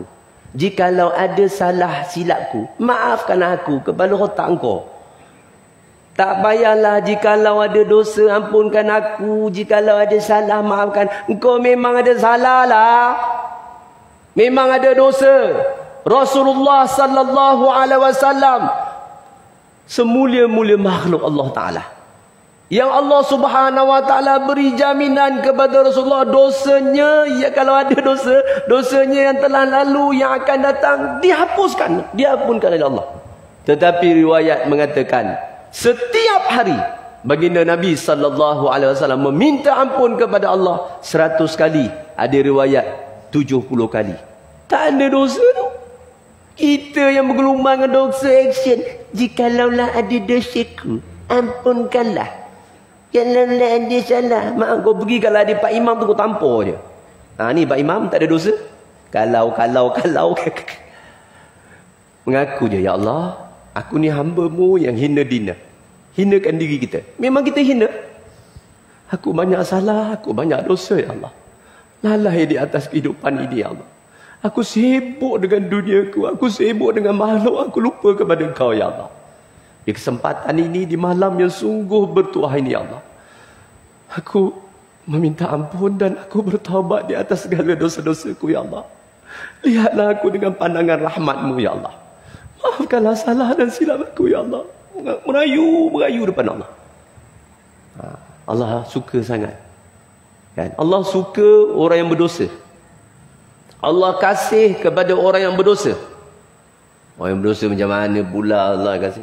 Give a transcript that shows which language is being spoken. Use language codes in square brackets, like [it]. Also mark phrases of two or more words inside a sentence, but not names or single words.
[ms] Jikalau ada salah silapku, maafkan aku kepala otak engkau. Tak payahlah jikalau ada dosa, ampunkan aku. Jikalau ada salah, maafkan. Engkau memang ada salah lah. Memang ada dosa. Rasulullah [ar] صلى الله عليه وسلم [ms] semulia-mulia makhluk Allah Taala, yang Allah [ar] سبحانه وتعالى [ms] beri jaminan kepada Rasulullah, dosanya, ya kalau ada dosa, dosanya yang telah lalu, yang akan datang dihapuskan, diampunkan oleh Allah. Tetapi riwayat mengatakan setiap hari baginda Nabi [ar] صلى الله عليه وسلم [ms] meminta ampun kepada Allah 100 kali, ada riwayat 70 kali. Tak ada dosa tu. Kita yang bergelumang dengan dosa action. Jikalaulah ada dosaku, ampunkanlah. Kalaulah ada salah, mak kau pergi kalau ada Pak Imam tu kau tampar je. Ni Pak Imam tak ada dosa. Kalau. Mengaku je, ya Allah, aku ni hamba-Mu yang hina dina. Hinakan diri kita. Memang kita hina. Aku banyak salah, aku banyak dosa, ya Allah. Lalai di atas kehidupan ini, ya Allah. Aku sibuk dengan duniaku, aku sibuk dengan makhluk, aku lupa kepada Engkau, ya Allah. Di kesempatan ini, di malam yang sungguh bertuah ini, ya Allah, aku meminta ampun dan aku bertaubat di atas segala dosa-dosaku, ya Allah. Lihatlah aku dengan pandangan rahmat-Mu, ya Allah. Maafkanlah salah dan silap aku, ya Allah. Merayu depan Allah. Allah suka sangat, kan? Allah suka orang yang berdosa. Allah kasih kepada orang yang berdosa. Orang yang berdosa macam mana pula Allah kasih?